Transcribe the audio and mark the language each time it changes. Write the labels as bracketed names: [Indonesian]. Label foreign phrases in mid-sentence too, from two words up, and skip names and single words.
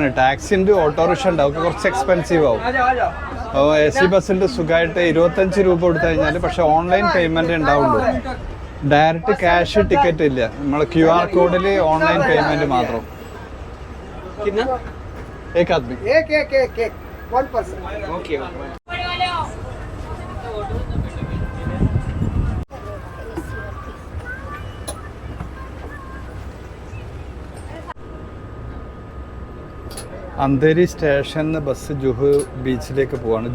[Malayalam] ടാക്സി ഉണ്ട്, ഓട്ടോറിക്ഷ ഉണ്ട്, അതൊക്കെ കുറച്ച് എക്സ്പെൻസീവ് ആവും. അപ്പോൾ AC ബസ്സിൽ സുഖമായിട്ട് 25 രൂപ കൊടുത്തു കഴിഞ്ഞാൽ, പക്ഷെ [English] online payment [Malayalam] ഉണ്ടാവുള്ളൂ. [English] direct cash ticket [Malayalam] ഇല്ല. നമ്മൾ QR കോഡിൽ [English] online payment [Malayalam] മാത്രം. [Hindi] एक आदमी एक 1 person ओके [Malayalam] അന്തേരി സ്റ്റേഷനിൽ ബസ് ജുഹു ബീച്ചിലേക്ക് പോവാണ്.